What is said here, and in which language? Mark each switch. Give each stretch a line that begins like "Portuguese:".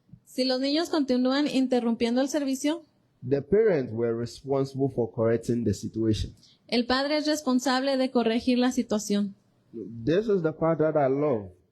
Spanish: Si los niños continúan interrumpiendo el servicio,
English: the parents were responsible for correcting the situation.
Spanish: el padre es responsable de corregir la situación.
English: This is the part that I love.